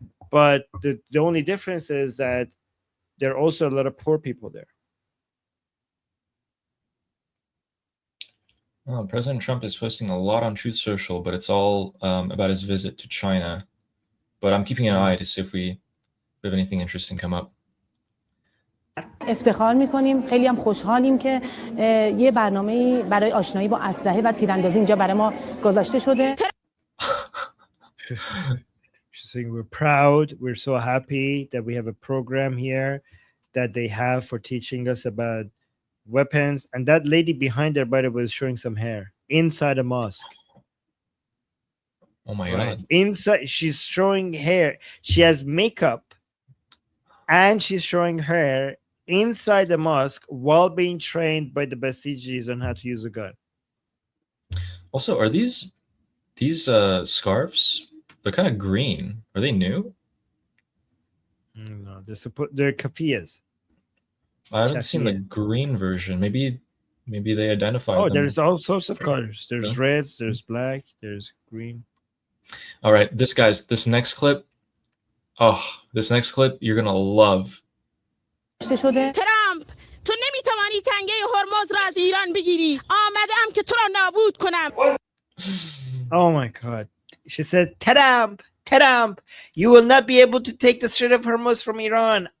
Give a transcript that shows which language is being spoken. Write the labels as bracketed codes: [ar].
[en] But the only difference is that there are also a lot of poor people there. Well, President Trump is posting a lot on Truth Social, but it's all about his visit to China. But I'm keeping an eye to see if we have anything interesting come up. [fa] افتخار می‌کنیم، خیلی هم خوشحالیم که یه برنامه‌ای برای آشنایی با اسلحه و تیراندازی اینجا برای ما گذاشته شده. [en] She's saying we're proud, we're so happy that we have a program here that they have for teaching us about weapons. And that lady behind there, by the way, is showing some hair inside a mosque. Oh my God. Inside, she's showing hair. She has makeup and she's showing hair inside the mosque while being trained by the Basijis on how to use a gun. Also, are these scarves? They're kind of green. Are they new? No, they're kafiyas. I haven't seen the green version. Maybe they identified them. There's all sorts of colors. There's reds, there's black, there's green. All right, this next clip. Oh, this next clip you're gonna love. [fa] ترامپ تو نمیتوانی تنگه هرمز را از ایران بگیری. آمدم که تو را نابود کنم. [en] Oh my God. She said, Trump, you will not be able to take the Strait of Hormuz from Iran.